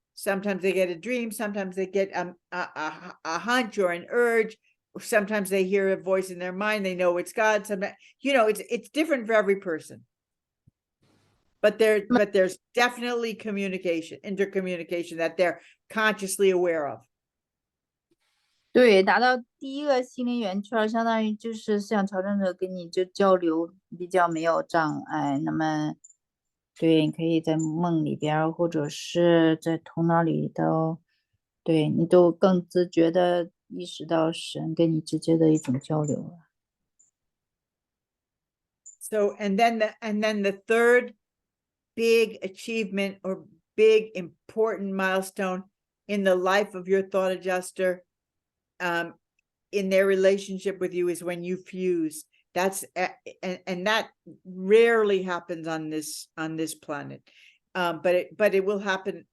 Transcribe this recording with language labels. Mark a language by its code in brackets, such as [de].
[en] Sometimes they get a dream. Sometimes they get a hunch or an urge. Sometimes they hear a voice in their mind. They know it's God. Sometimes, you know, it's different for every person. But there's definitely communication, intercommunication that they're consciously aware of. [zh] 对，达到第一个心灵圆圈，相当于就是像朝圣者跟你就交流比较没有障碍。那么，对，你可以在梦里边，或者是在头脑里头，对你都更自觉的意识到神跟你直接的一种交流了。 [en] So and then the third big achievement or big important milestone in the life of your thought adjuster, in their relationship with you, is when you fuse. That's and that rarely happens on this planet, but it will happen.